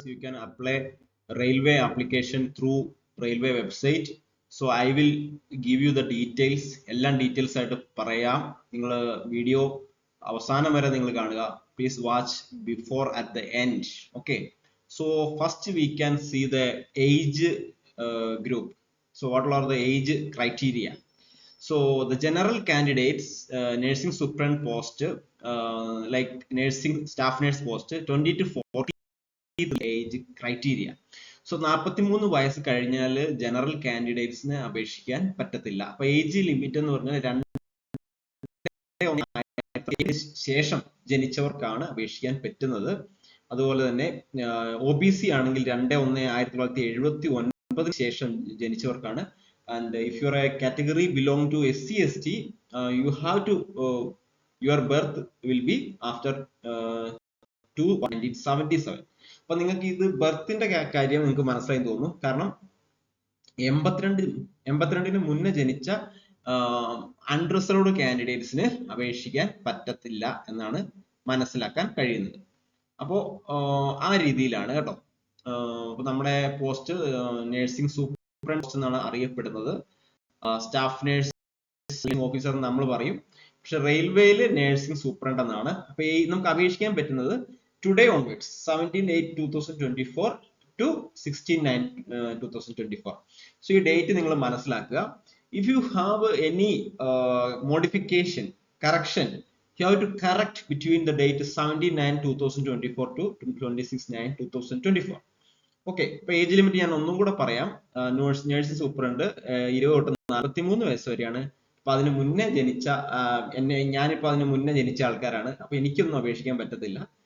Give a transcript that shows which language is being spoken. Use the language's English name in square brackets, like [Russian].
[English] you can apply railway application through railway website. So I will give you the details. All details [Malayalam] ആയിട്ട് പറയാം. നിങ്ങൾ video അവസാനം വരെ നിങ്ങൾ കാണുക. [English] Please watch before at the end. Okay. So first we can see the age group. So what are the age criteria? So the general candidates, nursing superintendent post, like nursing staff nurse post, 20 to 40 age criteria. [Malayalam] So 43 വയസ്സ് കഴിഞ്ഞാൽ general കാൻഡിഡേറ്റ്സിന് അപേക്ഷിക്കാൻ പറ്റത്തില്ല. അപ്പൊ age limit എന്ന് പറഞ്ഞാൽ 2 ശേഷം ജനിച്ചവർക്കാണ് അപേക്ഷിക്കാൻ പറ്റുന്നത്. അതുപോലെ തന്നെ OBC ആണെങ്കിൽ 2/1/1979 ശേഷം ജനിച്ചവർക്കാണ്. [English] And if you are a category belong to SC/ST, you have to your birth will be after 1977. [Malayalam] അപ്പൊ നിങ്ങൾക്ക് ഇത് ബർത്തിന്റെ കാര്യം നിങ്ങൾക്ക് മനസ്സിലായി തോന്നുന്നു. കാരണം 82 മുന്നേ ജനിച്ച അൺറിസർവ്ഡ് കാൻഡിഡേറ്റ്സിന് അപേക്ഷിക്കാൻ പറ്റത്തില്ല എന്നാണ് മനസ്സിലാക്കാൻ കഴിയുന്നത്. അപ്പോ ആ രീതിയിലാണ് കേട്ടോ. അപ്പൊ നമ്മുടെ പോസ്റ്റ് നഴ്സിംഗ് സൂപ്രണ്ട് പോസ്റ്റ് എന്നാണ് അറിയപ്പെടുന്നത്. സ്റ്റാഫ് നഴ്സിംഗ് ഓഫീസർ നമ്മൾ പറയും. പക്ഷെ റെയിൽവേയിൽ നഴ്സിംഗ് സൂപ്രണ്ട് എന്നാണ്. അപ്പൊ നമുക്ക് അപേക്ഷിക്കാൻ പറ്റുന്നത് [English] today onwards, [Malayalam] 17/8/2024 to 16/9/2024. So ഈ ഡേറ്റ് നിങ്ങൾ മനസ്സിലാക്കുക. [English] If you have any modification, correction, you have to correct between the date 17/9/2024 to 26/9/2024. [Malayalam] Okay, ഇപ്പൊ ഏജ് ലിമിറ്റ് ഞാൻ ഒന്നും കൂടെ പറയാം. നഴ്സിംഗ് സൂപ്രണ്ട് 20 തൊട്ട് 43 വയസ്സ് വരെയാണ്. അപ്പൊ അതിന് മുന്നേ ജനിച്ച ഞാനിപ്പോ അതിന് മുന്നേ ജനിച്ച ആൾക്കാരാണ്. അപ്പൊ എനിക്കൊന്നും അപേക്ഷിക്കാൻ പറ്റത്തില്ല.